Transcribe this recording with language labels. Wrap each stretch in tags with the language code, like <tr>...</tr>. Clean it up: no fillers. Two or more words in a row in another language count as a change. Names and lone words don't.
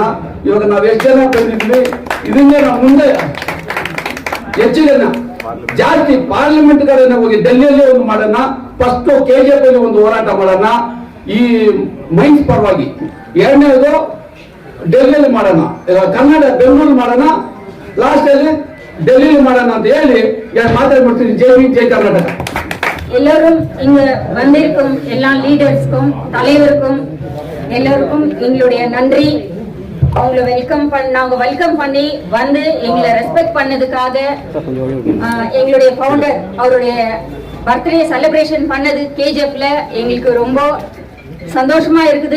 <kn>ಇವಾಗ ನಾವು ಎಷ್ಟು ಜನ ಬಂದಿದ್ವಿ, ಇದರಿಂದ ನಾವು ಮುಂದೆ ಹೆಚ್ಚು ಜನ ಜಾಸ್ತಿ ಪಾರ್ಲಿಮೆಂಟ್ ಕಡೆ ಹೋಗಿ ಡೆಲ್ಲಿಯಲ್ಲಿ ಒಂದು ಮಾಡೋಣ. ಫಸ್ಟ್ KJP ಒಂದು ಹೋರಾಟ ಮಾಡೋಣ ಈ ಮೈನ್ಸ್ ಪರವಾಗಿ. ಎರಡನೇದು ಡೆಲ್ಲಿಯಲ್ಲಿ ಮಾಡೋಣ, ಕರ್ನಾಟಕ ಬೆಂಗಳೂರು ಮಾಡೋಣ, ಲಾಸ್ಟ್ ಅಲ್ಲಿ ಡೆಲ್ಲಿಯಲ್ಲಿ ಮಾಡೋಣ ಅಂತ ಹೇಳಿ</kn> <ta>மாத்திரப்படுத்தி ஜெய் கர்நாடகா. எல்லோரும் இங்க வந்திருக்கும் எல்லா லீடர்ஸ்க்கும் தலைவருக்கும் எல்லோருக்கும் எங்களுடைய நன்றி. அவங்களை நாங்க வெல்கம் பண்ணி வந்து எங்களை ரெஸ்பெக்ட் பண்ணதுக்காக, எங்களுடைய ஃபவுண்டர் அவருடைய</ta> <en>birthday celebration</en> <ta>பண்ணது KJPல எங்களுக்கு ரொம்ப சந்தோஷமா இருக்குது.</ta>